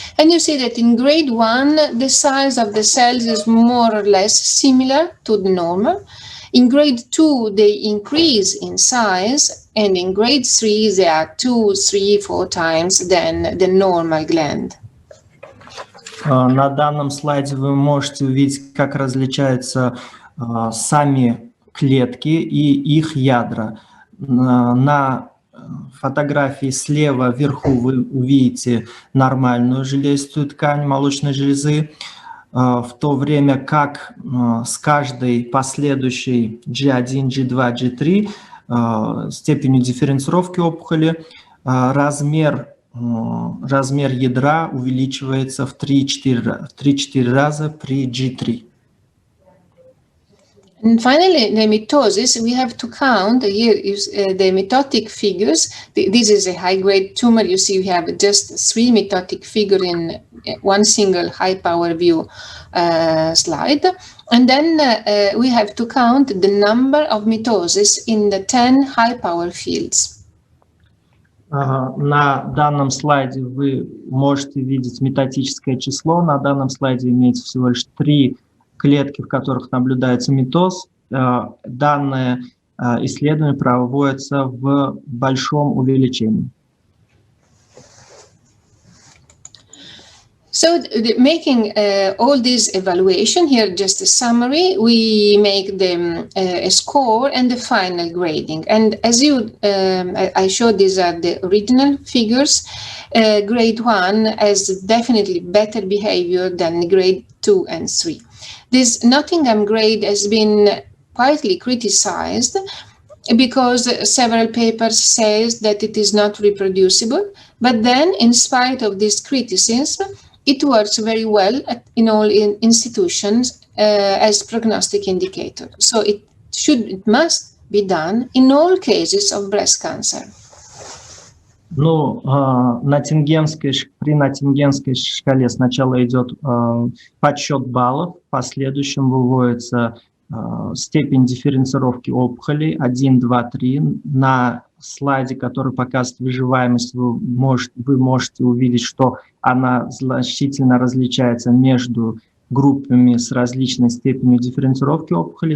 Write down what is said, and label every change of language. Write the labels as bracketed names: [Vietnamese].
[English] And you see that in grade 1, the size of the cells is more or less similar to the normal. In grade 2, they increase in size. And in grade 3, they are 2, 3, 4 times than the normal gland. [Russian] На данном слайде вы можете увидеть, как различаются сами клетки и их ядра. В фотографии слева вверху вы увидите нормальную железистую ткань молочной железы, в то время как с каждой последующей G1, G2, G3 степенью дифференцировки опухоли размер ядра увеличивается в 3-4 раза при G3. [English] And finally, the mitosis, we have to count here is the mitotic figures. This is a high-grade tumor. You see we have just 3 mitotic figures in one single high-power view slide. And then we have to count the number of mitosis in the 10 high-power fields. [Russian] На данном слайде вы можете видеть метотическое число. На данном слайде имеется всего лишь 3 клетки, в которых наблюдается митоз. Данное исследование проводится в большом увеличении. [English] So making all this evaluation, here just a summary, we make them a score and the final grading. And as I showed, these are the original figures. Grade 1 has definitely better behavior than grade 2 and 3. This Nottingham Grade has been quietly criticized because several papers say that it is not reproducible. But then, in spite of this criticism, it works very well in all institutions as prognostic indicator. So it must be done in all cases of breast cancer. [Russian] Ну, при Ноттингемской шкале сначала идет подсчет баллов, в последующем выводится степень дифференцировки опухолей 1, 2, 3. На слайде, который показывает выживаемость, вы можете увидеть, что она значительно различается между группами с различной степенью дифференцировки опухоли.